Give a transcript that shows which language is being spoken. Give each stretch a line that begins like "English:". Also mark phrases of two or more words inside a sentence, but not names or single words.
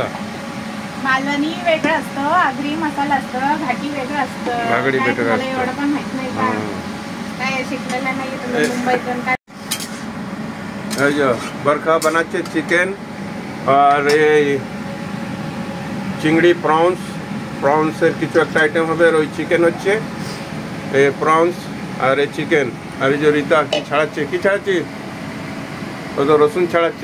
Marathi: मालवणी वेगळं असतं, आगरी मसाला असतं, घाटी वेगळं असतं। आगरी वेगळं मला असतं। एवढं पण माहित नाही का, काय शिकलेलं नाही तुम्ही मुंबईतून काय।
Bangla: এই যে বরখা বানাচ্ছে চিকেন আর এই চিংড়ি প্রনসের কিছু একটা আইটেম হবে। আর ওই চিকেন হচ্ছে এই প্রনস আর এই চিকেন। আর এই যে রীতা কি ছাড়াচ্ছে ও তো রসুন ছাড়াচ্ছে।